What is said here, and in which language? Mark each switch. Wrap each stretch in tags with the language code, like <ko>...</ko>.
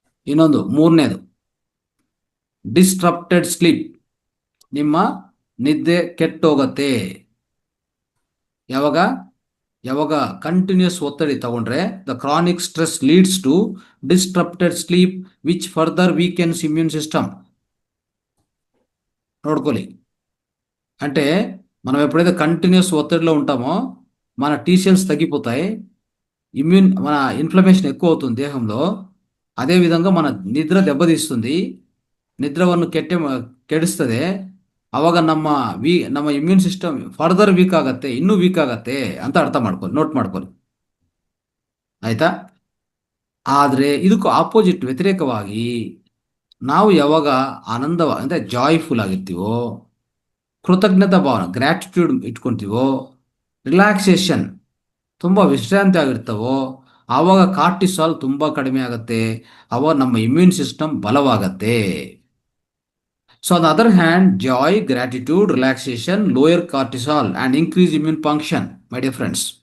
<kn>ಇನ್ನೊಂದು ಮೂರನೇದು ಡಿಸ್ಟ್ರಪ್ಟೆಡ್ ಸ್ಲೀಪ್. ನಿಮ್ಮ ನಿದ್ದೆ ಕೆಟ್ಟೋಗತ್ತೆ. ಯಾವಾಗ ಕಂಟಿನ್ಯೂಸ್ ಒತ್ತಡಿ ತಗೊಂಡ್ರೆ</kn> <en>The chronic stress leads to disrupted sleep which further weakens immune system.</en> <kn>ನೋಡ್ಕೊಳ್ಳಿ,</kn> <te>అంటే మనం ఎప్పుడైతే కంటిన్యూస్ ఒత్తిడిలో ఉంటామో మన టీ సెల్స్ తగ్గిపోతాయి, మన ఇన్ఫ్లమేషన్ ఎక్కువ అవుతుంది దేహంలో. అదేవిధంగా మన నిద్ర దెబ్బతీస్తుంది,</te> <kn>నిద్రವನ್ನು ಕೆಡಿಸ್ತದೆ. ಅವಾಗ ನಮ್ಮ ಇಮ್ಯೂನ್ ಸಿಸ್ಟಮ್ ಫರ್ದರ್ ವೀಕ್ ಆಗತ್ತೆ, ಇನ್ನೂ ವೀಕ್ ಆಗತ್ತೆ ಅಂತ ಅರ್ಥ ಮಾಡ್ಕೊಳ್ಳಿ, ನೋಟ್ ಮಾಡ್ಕೊಳ್ಳಿ, ಆಯ್ತಾ? ಆದರೆ ಇದಕ್ಕೂ ಆಪೋಸಿಟ್, ವ್ಯತಿರೇಕವಾಗಿ ನಾವು ಯಾವಾಗ ಅಂದರೆ ಜಾಯ್ಫುಲ್ ಆಗಿರ್ತೀವೋ, ಕೃತಜ್ಞತಾ ಭಾವನೆ, ಗ್ರ್ಯಾಟಿಟ್ಯೂಡ್ ಇಟ್ಕೊತೀವೋ, ರಿಲ್ಯಾಕ್ಸೇಷನ್, ತುಂಬ ವಿಶ್ರಾಂತಿ ಆಗಿರ್ತಾವೋ, ಆವಾಗ ಕಾರ್ಟಿಸಾಲ್ ತುಂಬ ಕಡಿಮೆ ಆಗುತ್ತೆ. ಆವಾಗ ನಮ್ಮ immune system ಬಲವಾಗತ್ತೆ.</kn> <en>So on the other hand, joy, gratitude, relaxation, lower cortisol and increase immune function, my dear friends.</en>